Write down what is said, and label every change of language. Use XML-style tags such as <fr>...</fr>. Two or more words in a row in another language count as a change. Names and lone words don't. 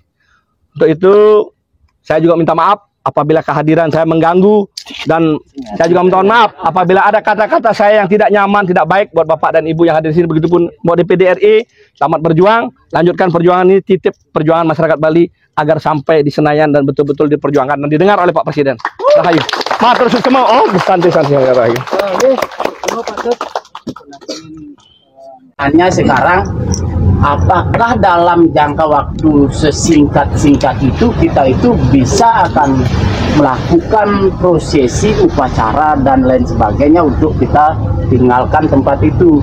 <id>Untuk itu saya juga minta maaf apabila kehadiran saya mengganggu, dan saya juga minta maaf apabila ada kata-kata saya yang tidak nyaman, tidak baik buat Bapak dan Ibu yang hadir di sini. Begitupun Mbok DPD RI, selamat berjuang, lanjutkan perjuangan ini, titip perjuangan masyarakat Bali agar sampai di Senayan dan betul-betul diperjuangkan dan didengar oleh Pak Presiden. Rahayu.</id> <ban>Matur suwun</ban> <id>semua. Oh, santai-santai Rahayu. Hanya sekarang, apakah dalam jangka waktu sesingkat-singkat itu kita itu bisa akan melakukan prosesi upacara dan lain sebagainya untuk kita tinggalkan tempat itu.</id>